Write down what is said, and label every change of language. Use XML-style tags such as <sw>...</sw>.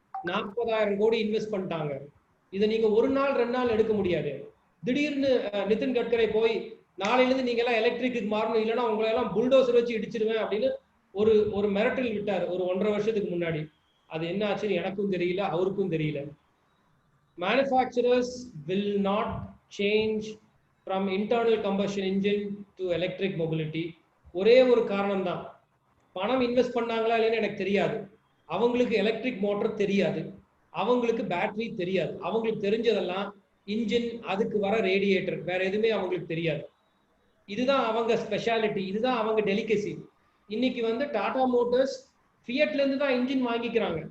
<ta>40,000 கோடி இன்வெஸ்ட் பண்ணிட்டாங்க. இதை நீங்க ஒரு நாள் 2 நாள் எடுக்க முடியாது. திடீர்னு நிதின் கட்கரி போய் நாளையிலிருந்து நீங்க எல்லாம் எலக்ட்ரிக்கு மாறணும், இல்லைன்னா உங்களை எல்லாம் புல்டோசர் வச்சு இடிச்சிருவேன் அப்படின்னு ஒரு மிரட்டல் விட்டார் ஒரு 1.5 வருஷத்துக்கு முன்னாடி. அது என்ன ஆச்சுன்னு எனக்கும் தெரியல, அவருக்கும் தெரியல.</ta> <en>Manufacturers will not change from internal combustion engine to electric mobility.</en> <ta>ஒரே ஒரு காரணம் தான், பணம் இன்வெஸ்ட் பண்ணாங்களா இல்லைன்னு எனக்கு தெரியாது. அவங்களுக்கு எலக்ட்ரிக் மோட்டர் தெரியாது, அவங்களுக்கு பேட்டரி தெரியாது. அவங்களுக்கு தெரிஞ்சதெல்லாம் இன்ஜின், அதுக்கு வர ரேடியேட்டர், வேற எதுவுமே அவங்களுக்கு தெரியாது. இதுதான் அவங்க ஸ்பெஷாலிட்டி, இதுதான் அவங்க டெலிகசி. இன்னைக்கு வந்து டாடா மோட்டர்ஸ் ஃபியட்ல இருந்து தான் இன்ஜின் வாங்கிக்கிறாங்க.</ta>